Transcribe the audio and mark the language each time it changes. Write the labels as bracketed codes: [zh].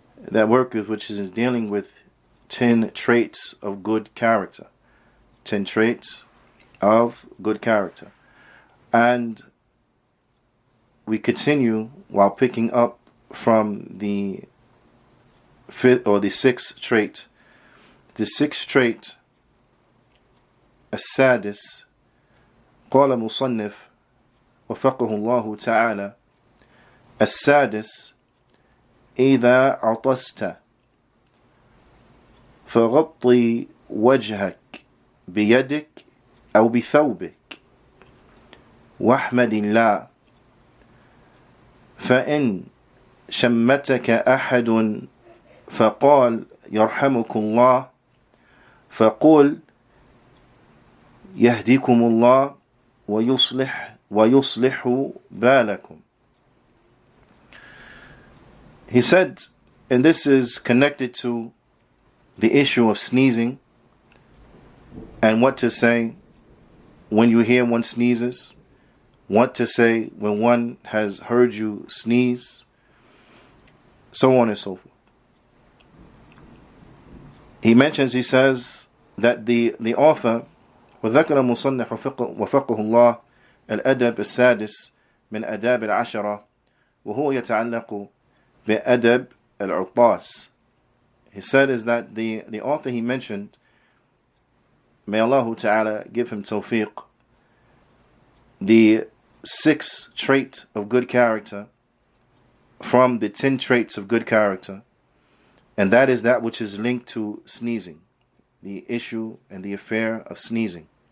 [en] That work which is dealing with 10 traits of good character. 10 traits of good character. And we continue while picking up from the fifth or the sixth trait. The sixth trait, [ar] السادس, قال مصنف وفقه الله تعالى: السادس إذا عطست فغطي وجهك بيدك أو بثوبك واحمد الله، فإن شمتك أحد فقال يرحمك الله فقل يهديكم الله ويصلح بالكم. [en] He said, and this is connected to the issue of sneezing and what to say when you hear one sneezes, what to say when one has heard you sneeze, so on and so forth. He mentions, he says that the author [ar] وذكر المصنف وفقه الله الأدب السادس من آداب العشرة وهو يتعلق بأدب العطاس. [en] He said is that the author he mentioned, may Allah Ta'ala give him tawfiq, the sixth trait of good character from the 10 traits of good character, and that is that which is linked to sneezing, the issue and the affair of sneezing.